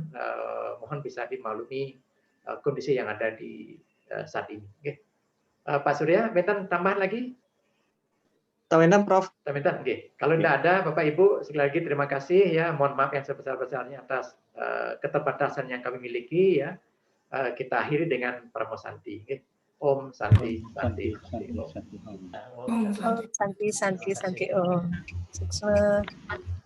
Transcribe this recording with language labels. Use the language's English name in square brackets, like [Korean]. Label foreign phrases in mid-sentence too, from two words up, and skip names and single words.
[Indonesian] Mohon bisa dimaklumi kondisi yang ada di saat ini. Oke. Pak Surya, minta tambahan lagi? Tawendan, Prof. Tawendan, oke. Kalau tidak ada, Bapak Ibu, sekali lagi terima kasih ya. Mohon maaf yang sebesar-besarnya atas keterbatasan yang kami miliki ya. Kita akhiri dengan Paramo Santi. [Sanskrit] Om Santi, Santi, Santi, Om. Om Santi, Santi, Santi, Om. Sukses.